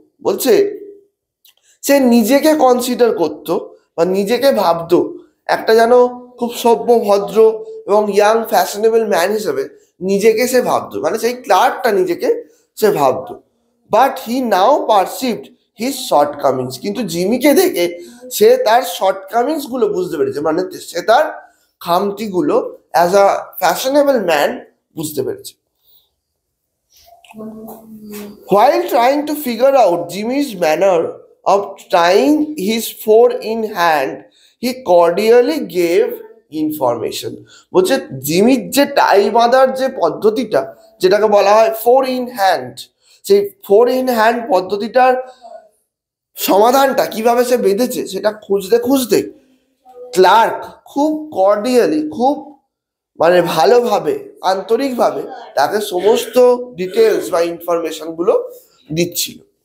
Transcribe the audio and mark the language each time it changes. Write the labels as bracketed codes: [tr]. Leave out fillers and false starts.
[bn] বলছে সে নিজেকে কনসিডার করতো বা নিজেকে ভাবতো একটা যেন খুব সভ্য ভদ্র এবং ইয়াং ফ্যাশনেবল ম্যান হিসেবে নিজেকে সে ভাবতো, মানে সেই ক্লার্কটা নিজেকে সে ভাবতো। [en] But he now perceived his shortcomings. [bn] কিন্তু জিমিকে দেখে সে তার শর্টকামিংস গুলো বুঝতে পেরেছে, মানে সে তার খামতিগুলো অ্যাজ আ ফ্যাশনেবল ম্যান বুঝতে পেরেছে। [en] While trying to figure out Jimmy's manner of tying his four in hand, he cordially gave information. [bn] বলছে জিমির যে টাই বাঁধার যে পদ্ধতিটা, যেটাকে বলা হয় ফোর ইন হ্যান্ড, সেই ফোর ইন হ্যান্ড পদ্ধতিটার সমাধানটা কিভাবে সে বেঁধেছে সেটা খুঁজতে খুঁজতে ক্লার্ক খুব কর্ডিয়ালি, খুব মানে ভালোভাবে, আন্তরিকভাবে তাকে সমস্ত ডিটেলস বা ইনফরমেশন গুলো দিচ্ছিল।